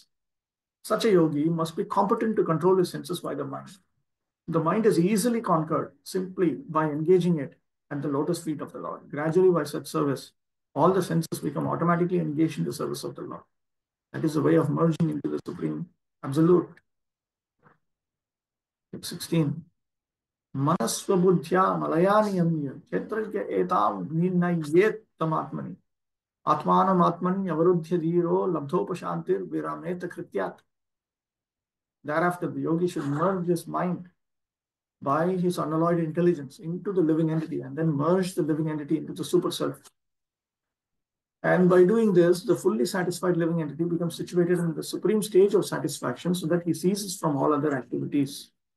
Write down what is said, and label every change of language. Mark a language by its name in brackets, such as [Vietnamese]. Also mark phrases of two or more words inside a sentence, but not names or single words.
[English] Such a yogi must be competent to control his senses by the mind. The mind is easily conquered simply by engaging it at the lotus feet of the Lord. Gradually, by such service, all the senses become automatically engaged in the service of the Lord. That is the way of merging into the Supreme Absolute. 16. [Sanskrit] Manasvabuddhya malayani kshetrajya etam nirnayet tamatmani atmanam atman avaruddhya dhiro labdhopashantir virameta krityat. [English] Thereafter, the yogi should merge his mind by his unalloyed intelligence into the living entity and then merge the living entity into the super self. And by doing this, the fully satisfied living entity becomes situated in the supreme stage of satisfaction so that he ceases from all other activities.